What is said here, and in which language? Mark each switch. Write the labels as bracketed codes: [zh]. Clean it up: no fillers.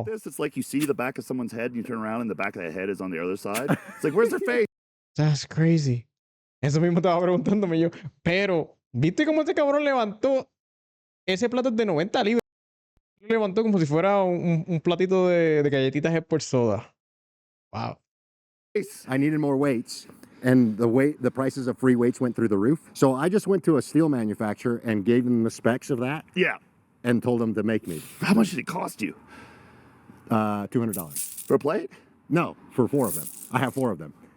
[en] at this, it's like you see the back of someone's head and you turn around and the back of the head is on the other side. It's like, where's their face? That's crazy. [es] Eso mismo estaba preguntándome yo. Pero, ¿viste cómo ese cabrón levantó? Ese plato es de 90 libras. Lo levantó como si fuera un platito de galletitas por soda. [en] Wow. I needed more weights, and the prices of free weights went through the roof. So I just went to a steel manufacturer and gave them the specs of that Yeah. and told them to make me How much did it cost you $200. for a plate? No, for 4 of them. I have 4 of them.